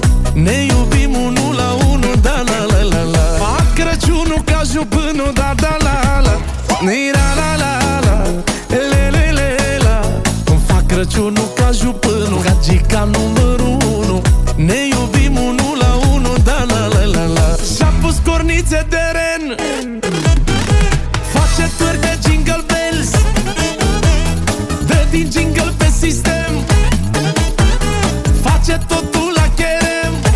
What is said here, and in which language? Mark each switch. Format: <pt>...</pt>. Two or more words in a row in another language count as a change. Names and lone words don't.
<ro>Ne iubim unul la unul, da la la la la. Fac Crăciunul ca jupânul, da da la la. Ni la la la la, le le le la. Fac Crăciunul ca jupânul, gagica numărul 1. Ne iubim unul la unul, da la la la la. Și-a pus cornițe de ren, face târg de</ro> <en>jingle bells,</en> <ro>dă din jingle pe sistem, face totul la cherem.</ro>